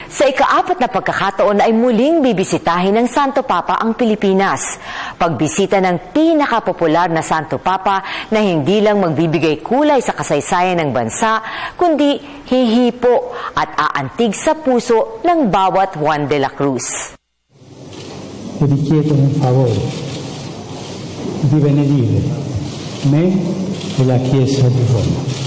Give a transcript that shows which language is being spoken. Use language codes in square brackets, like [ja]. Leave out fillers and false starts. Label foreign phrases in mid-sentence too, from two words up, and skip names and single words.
[tl] Sa ika-4 na pagkakataon ay muling bibisitahin ng Santo Papa ang Pilipinas. Pagbisita ng pinakapopular na Santo Papa na hindi lang magbibigay kulay sa kasaysayan ng bansa, kundi hihipo at aantig sa puso ng bawat Juan de la Cruz. [it] Vi chiedo un favore di benedire me e la Chiesa di Roma.